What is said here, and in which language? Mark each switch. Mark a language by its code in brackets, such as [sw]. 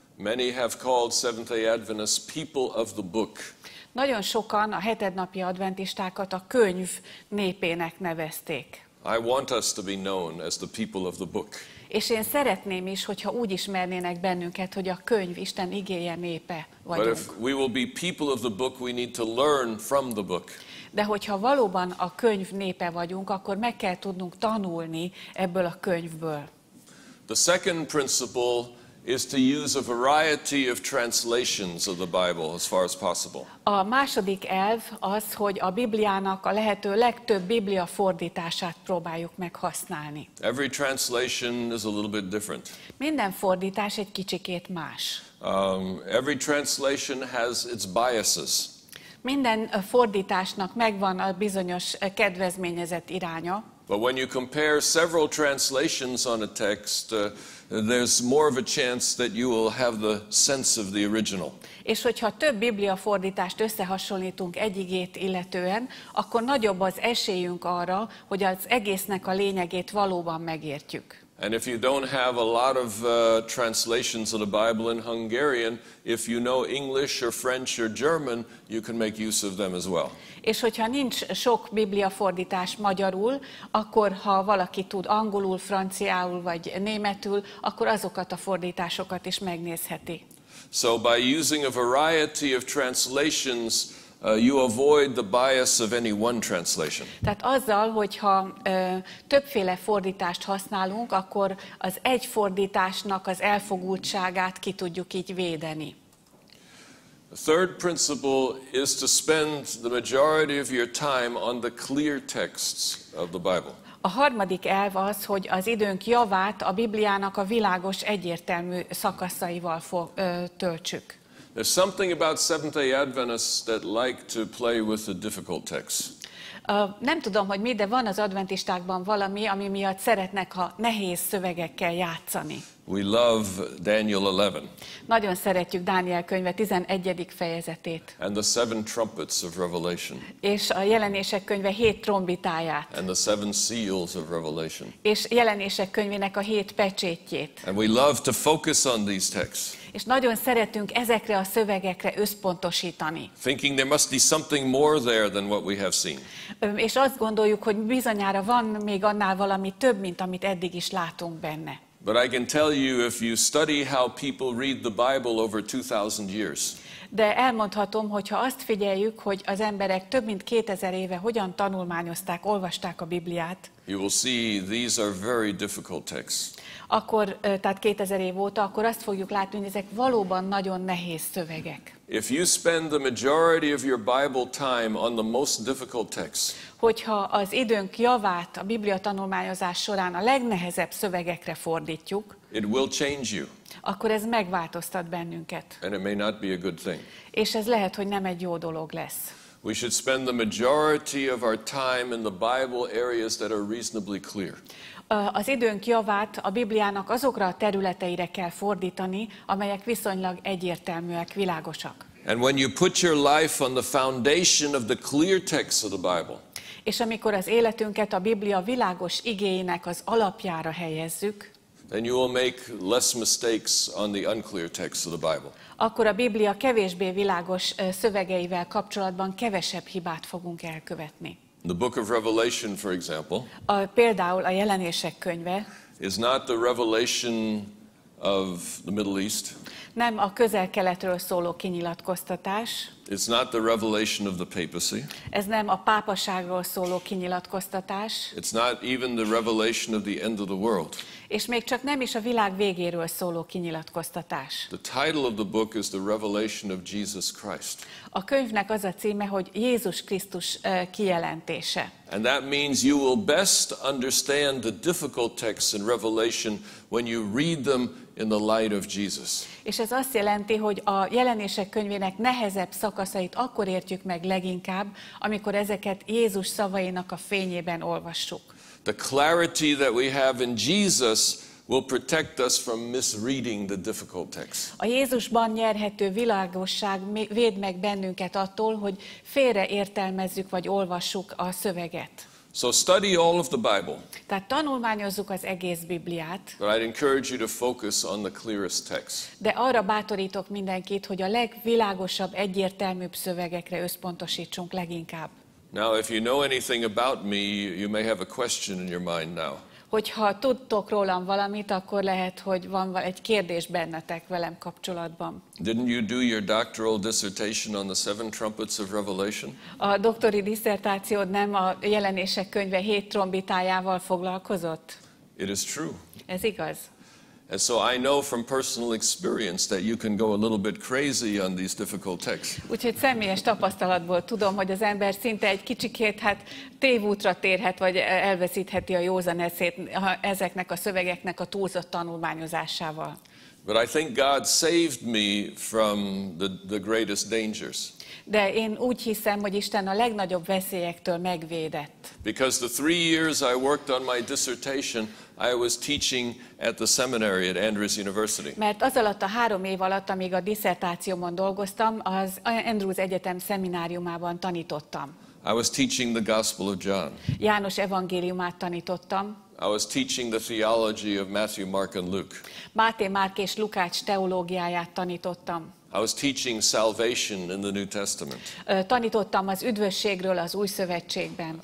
[en] Many have called Seventh-day Adventists people of the book. [hu] Nagyon sokan a hetednapi adventistákat a könyv népének nevezték. [en] I want us to be known as the people of the book. [hu] És én szeretném is, hogyha úgy ismernének bennünket, hogy a könyv Isten igéje népe vagyunk. [en] But if we will be people of the book, we need to learn from the book. [hu] De hogyha valóban a könyv népe vagyunk, akkor meg kell tudnunk tanulni ebből a könyvből. [en] The second principle is to use a variety of translations of the Bible as far as possible. [hu] A második elv az, hogy a Bibliának a lehető legtöbb Biblia fordítását próbáljuk meg használni. [en] Every translation is a little bit different. [hu] Minden fordítás egy kicsikét más. [en] Every translation has its biases. [hu] Minden fordításnak megvan a bizonyos kedvezményezett iránya. [en] But when you compare several translations on a text, there's more of a chance that you will have the sense of the original. [hu] És hogyha több Biblia fordítást összehasonlítunk egy igét illetően, akkor nagyobb az esélyünk arra, hogy az egésznek a lényegét valóban megértjük. [en] And if you don't have a lot of translations of the Bible in Hungarian, if you know English or French or German, you can make use of them as well. [hu] És hogyha nincs sok Biblia fordítás magyarul, akkor ha valaki tud angolul, franciául vagy németül, akkor azokat a fordításokat is megnézheti. [en] So by using a variety of translations, you avoid the bias of any one translation. [hu] Tehát azzal, hogyha többféle fordítást használunk, akkor az egy fordításnak az elfogultságát ki tudjuk így védeni. [en] The third principle is to spend the majority of your time on the clear texts of the Bible. [hu] A harmadik elv az, hogy az időnk javát a Bibliának a világos, egyértelmű szakaszaival töltsük. [en] There's something about Seventh-day Adventists that like to play with the difficult texts. [hu] Nem tudom, hogy mi, de van az adventistákban valami, ami miatt szeretnek a nehéz szövegekkel játszani. [en] We love Daniel 11. [hu] Nagyon szeretjük Dániel könyve 11. fejezetét. [en] And the seven trumpets of Revelation. [hu] És a jelenések könyve 7 trombitáját. [en] And the seven seals of Revelation. [hu] És jelenések könyvének a 7 pecsétjét. [en] And we love to focus on these texts. [hu] És nagyon szeretünk ezekre a szövegekre összpontosítani. [en] Thinking there must be something more there than what we have seen. [hu] És azt gondoljuk, hogy bizonyára van még annál valami több, mint amit eddig is látunk benne. [en] But I can tell you, if you study how people read the Bible over 2000 years, [hu] de elmondhatom, hogy ha azt figyeljük, hogy az emberek több mint 2000 éve hogyan tanulmányozták, olvasták a Bibliát, [en] you will see these are very difficult texts. [hu] akkor, tehát 2000 év óta, akkor azt fogjuk látni, hogy ezek valóban nagyon nehéz szövegek. [en] If you spend the majority of your Bible time on the most difficult texts, [hu] hogyha az időnk javát a Biblia tanulmányozás során a legnehezebb szövegekre fordítjuk, [en] it will change you. [hu] akkor ez megváltoztat bennünket. [en] And it may not be a good thing. [hu] És ez lehet, hogy nem egy jó dolog lesz. [en] We should spend the majority of our time in the Bible areas that are reasonably clear. [hu] Az időnk javát a Bibliának azokra a területeire kell fordítani, amelyek viszonylag egyértelműek, világosak. [en] And when you put your life on the foundation of the clear text of the Bible, [hu] És amikor az életünket a Biblia világos igéinek az alapjára helyezzük, [en] then you will make less mistakes on the unclear text of the Bible. [hu] akkor a Biblia kevésbé világos szövegeivel kapcsolatban kevesebb hibát fogunk elkövetni. [en] The book of Revelation, for example, [hu] Például a Jelenések könyve [en] is not the revelation of the Middle East. [hu] nem a közel-keletről szóló kinyilatkoztatás, [en] It's not the revelation of the papacy. [hu] ez nem a pápaságról szóló kinyilatkoztatás, [en] It's not even the revelation of the end of the world. [hu] és még csak nem is a világ végéről szóló kinyilatkoztatás. [en] The title of the book is the revelation of Jesus Christ. [hu] A könyvnek az a címe, hogy Jézus Krisztus kijelentése. [en] And that means you will best understand the difficult texts in Revelation when you read them in the light of Jesus. [hu] És ez azt jelenti, hogy a Jelenések könyvének nehezebb szakaszait akkor értjük meg leginkább, amikor ezeket Jézus szavainak a fényében olvassuk. [en] The clarity that we have in Jesus will protect us from misreading the difficult text. [hu] A Jézusban nyerhető világosság véd meg bennünket attól, hogy félreértelmezzük vagy olvassuk a szöveget. [en] So study all of the Bible, [hu] Tehát tanulmányozzuk az egész Bibliát, [en] but I'd encourage you to focus on the clearest text. [hu] de arra bátorítok mindenkit, hogy a legvilágosabb, egyértelműbb szövegekre összpontosítsunk leginkább. [en] Now, if you know anything about me, you may have a question in your mind now. [hu] Hogyha tudtok rólam valamit, akkor lehet, hogy van egy kérdés bennetek velem kapcsolatban. [en] Didn't you do your doctoral dissertation on the seven trumpets of Revelation? [hu] A doktori disszertációd nem a Jelenések könyve 7 trombitájával foglalkozott? [en] It is true. [hu] Ez igaz. [en] And so I know from personal experience that you can go a little bit crazy on these difficult texts. [hu] Úgyhogy személyes tapasztalatból tudom, hogy az ember szinte egy kicsikét tévútra térhet, vagy elveszítheti a józan eszét ezeknek a szövegeknek a túlzott tanulmányozásával. [en] But I think God saved me from the greatest dangers. [hu] De én úgy hiszem, hogy Isten a legnagyobb veszélyektől megvédett. [en] Because the 3 years I worked on my dissertation, I was teaching at the seminary at Andrews University. [hu] Mert az alatt a 3 év alatt, amíg a disszertációmon dolgoztam, az Andrews Egyetem szemináriumában tanítottam. [en] I was teaching the Gospel of John. [hu] János evangéliumát tanítottam. [en] I was teaching the theology of Matthew, Mark, and Luke. [hu] Máté, Márk és Lukács teológiáját tanítottam. [en] I was teaching salvation in the New Testament. [hu] Tanítottam az üdvösségről az Új Szövetségben.